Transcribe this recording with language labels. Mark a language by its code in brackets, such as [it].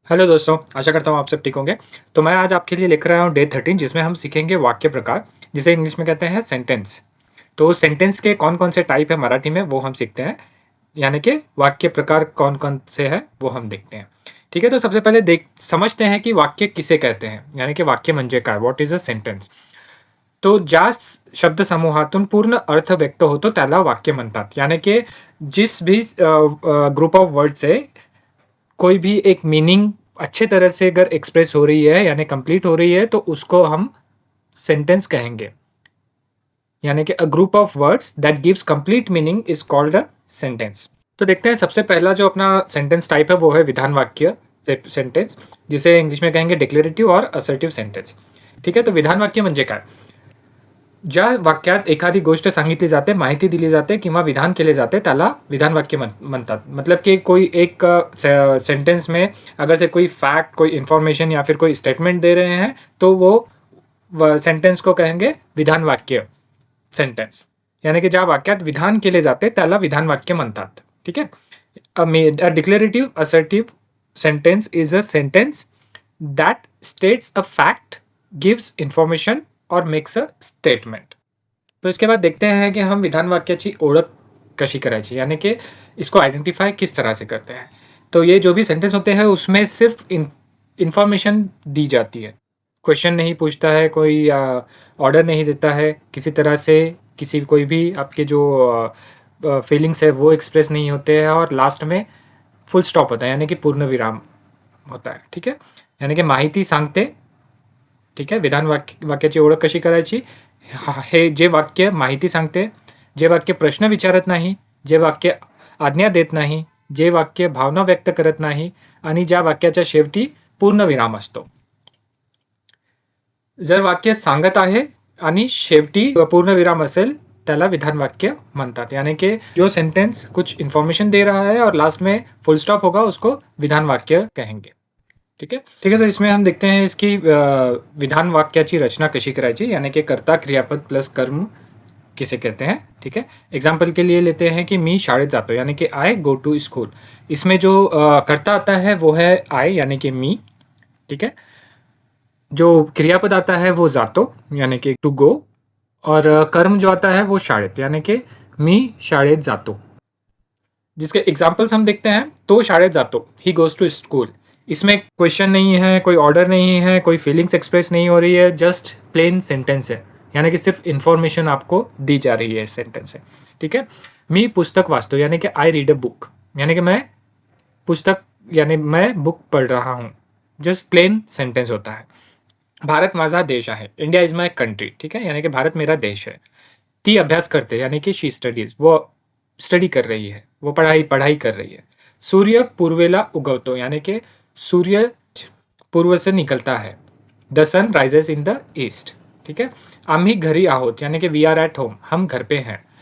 [hi] Hello दोस्तों, आशा करता हूँ आप सब ठीक होंगे। तो मैं आज आपके लिए लेकर आया हूँ डे 13 जिसमें हम सीखेंगे वाक्य प्रकार, जिसे इंग्लिश में कहते हैं सेंटेंस। तो सेंटेंस के कौन-कौन से टाइप है मराठी में वो हम सीखते हैं, यानी कि वाक्य प्रकार कौन-कौन से हैं वो हम देखते हैं। ठीक है, तो सबसे पहले देख समझते हैं कि वाक्य किसे कहते हैं, यानी कि [mr] वाक्य म्हणजे काय? [en] What is a sentence? [mr] तो ज्या शब्दसमूहातून पूर्ण अर्थ व्यक्त होतो त्याला वाक्य म्हणतात. [hi] यानी कि जिस भी ग्रुप ऑफ वर्ड से कोई भी एक मीनिंग अच्छे तरह से अगर एक्सप्रेस हो रही है यानी कंप्लीट हो रही है तो उसको हम सेंटेंस कहेंगे। यानी कि [en] A group of words that gives complete meaning is called a sentence. [hi] तो देखते हैं सबसे पहला जो अपना सेंटेंस टाइप है वो है विधान वाक्य सेंटेंस, जिसे इंग्लिश में कहेंगे डिक्लेरेटिव और असर्टिव सेंटेंस। ठीक है, [mr] तो विधान वाक्य म्हणजे काय? ज्या वाक्यात एखादी गोष्ट सांगितली जाते, माहिती दिली जाते किंवा विधान केले जाते त्याला विधान वाक्य म्हणतात। [hi] मतलब कि कोई एक सेंटेंस में अगर से कोई फैक्ट, कोई इन्फॉर्मेशन या फिर कोई स्टेटमेंट दे रहे हैं तो वो सेंटेंस को कहेंगे विधान वाक्य सेंटेंस। यानी कि [mr] ज्या वाक्यात विधान केले जाते त्याला विधान वाक्य म्हणतात। [hi] ठीक है, [en] A declarative assertive sentence is a sentence that states a fact, gives information और makes a statement. [hi] तो इसके बाद देखते हैं कि हम [mr] विधान वाक्याची ओळख कशी करायची, [hi] यानी कि इसको आइडेंटिफाई किस तरह से करते हैं। तो ये जो भी सेंटेंस होते हैं उसमें सिर्फ इंफॉर्मेशन दी जाती है, क्वेश्चन नहीं पूछता है, कोई ऑर्डर नहीं देता है, किसी तरह से किसी कोई भी आपके जो फीलिंग्स है वो एक्सप्रेस नहीं होते हैं और लास्ट में फुल स्टॉप होता है यानी कि पूर्ण विराम होता है। ठीक है, यानी कि [mr] माहिती सांगते। ठीक आहे, विधान वाक्याची ओळख कशी करायची? हे जे वाक्य माहिती सांगते, जे वाक्य प्रश्न विचारत नाही, जे वाक्य आज्ञा देत नाही, जे वाक्य भावना व्यक्त करत नाही आणि ज्या वाक्याच्या शेवटी पूर्णविराम असतो. जर वाक्य सांगत आहे आणि शेवटी पूर्णविराम असेल त्याला विधान वाक्य म्हणतात. [hi] यानी कि जो सेंटेंस कुछ इन्फॉर्मेशन दे रहा है और लास्ट में फुल स्टॉप होगा उसको विधान वाक्य कहेंगे. ठीक है, ठीक है, तो इसमें हम देखते हैं इसकी [mr] विधान वाक्याची रचना कशी करायची, [hi] यानी कि कर्ता क्रियापद प्लस कर्म किसे कहते हैं। ठीक है, एग्जाम्पल के लिए लेते हैं कि [mr] मी शाळेत जातो, [hi] यानी कि [en] I go to school. [hi] इसमें जो कर्ता आता है वो है आई यानी कि मी। ठीक है, जो क्रियापद आता है वो जातो यानी कि [en] to go, [hi] और कर्म जो आता है वो शाळेत यानी कि [mr] मी शाळेत जातो। [hi] जिसके एग्जाम्पल्स हम देखते हैं, तो [mr] शाळेत जातो, [en] He goes to school. [hi] इसमें क्वेश्चन नहीं है, कोई ऑर्डर नहीं है, कोई फीलिंग्स एक्सप्रेस नहीं हो रही है, जस्ट प्लेन सेंटेंस है, यानी कि सिर्फ इन्फॉर्मेशन आपको दी जा रही है सेंटेंस से। ठीक है, [mr] मी पुस्तक वाचतो [hi] यानी कि [en] I read a book, [hi] यानी कि मैं पुस्तक यानी मैं बुक पढ़ रहा हूँ, जस्ट प्लेन सेंटेंस होता है। [mr] भारत माझा देश आहे, [en] India is my country. [hi] ठीक है, यानी कि भारत मेरा देश है। [mr] ती अभ्यास करते [hi] यानी कि [en] she studies, [hi] वो स्टडी कर रही है, वो पढ़ाई पढ़ाई कर रही है। [mr] सूर्य पूर्वेला उगवतो [hi] यानी कि सूर्य पूर्व से निकलता है। [en] The sun rises in the east. [hi] ठीक है, [mr] आम्ही घरी आहोत [hi] यानी कि [en] we are at home, [hi] हम घर पे हैं।